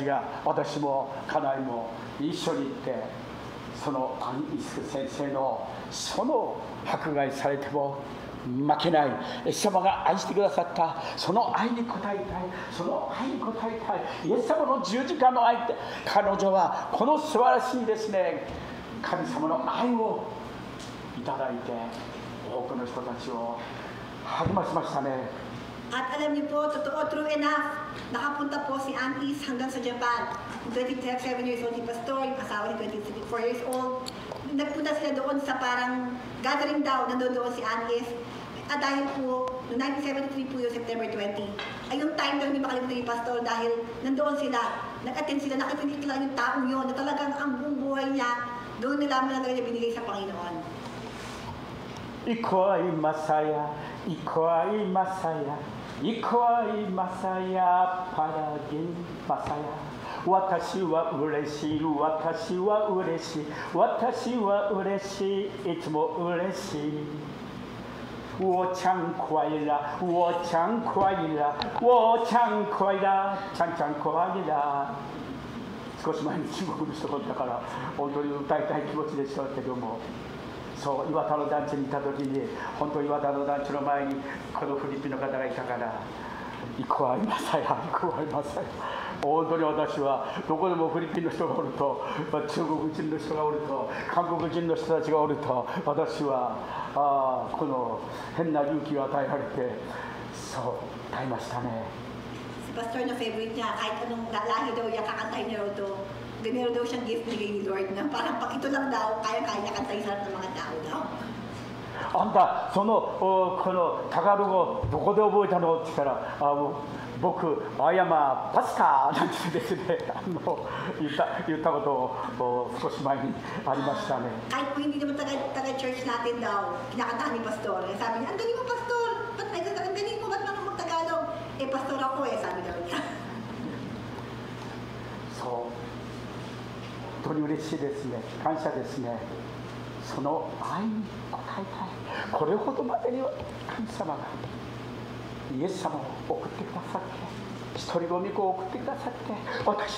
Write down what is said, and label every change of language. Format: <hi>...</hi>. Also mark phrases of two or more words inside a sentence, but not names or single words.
<ja>が、私も家内も一緒に行って、そのアン・イスク先生のその迫害されても負けない、イエス様が愛してくださったその愛に応えたい、その愛に応えたい、イエス様の十字架の愛って、彼女はこの素晴らしいですね、神様の愛をいただいて、多くの人たちを励ましましたね。</ja> <tl>At alam niyo po, totoo,</tl> <en>true enough,</en> <tl>nakapunta po si Aunt Is hanggang sa Japan.</tl> <en>27 years old</en> <tl>si Pastor, yung asawa ni</tl> <en>24 years old.</en> <tl>Nagpunta sila doon sa parang gathering daw, nandun doon si Aunt Is. At dahil po, noong 1973 po yung September 20, ay yung time daw hindi makalimutan ni Pastor dahil nandoon sila, nag-attend sila, nakipinig lang yung taong yun, na talagang ang buong buhay niya, doon nalaman na talaga niya binigay sa Panginoon. Ikaw ay masaya, ikaw ay masaya, ikaw ay masaya, palaging masaya.</tl> <ja>私は嬉しい、私は嬉しい、私は嬉しい、いつも嬉しい。</ja> <zh>我唱快乐，我唱快乐，我唱快乐，唱唱快乐。</zh> <ja>少し前に中国の人だったから本当に歌いたい気持ちでしたけども、そう岩田の団地にいた時に、本当に岩田の団地の前にこのフィリピンの方がいたから、</ja> <tl>ikaw ay masaya, ikaw ay masaya.</tl> <ja>本当に私はどこでもフィリピンの人がおると、中国人の人がおると、韓国人の人たちがおると、私はこの変な勇気を与えられて、そう歌いましたね。</ja> <tl>Si Pastor na favorite niya, kahit anong lahi daw niya, kakantahin niya ito. Ganyan daw siyang gift bigay ni Lord na parang pag ito lang daw, kaya-kaya niya kantahin sa lahat ng mga tao daw.</tl> <ja>あんた、このタガログどこで覚えたのって言ったら、僕、アヤマパスタなんてですね、言ったことを少し前にありましたね。</ja> <tl>Kahit po hindi naman taga-church natin daw, kinakantahan ni Pastor. Sabi niya, ang galing mo, Pastor! Ang galing mo, ba't naman mag-Tagalog? Eh, Pastor ako sabi daw niya.</tl> <ja>そう、本当に嬉しいですね。感謝ですね。その愛に応えたい。これほどまでには神様がイエス様を送ってくださって、一人子御子を送ってくださって、私</ja>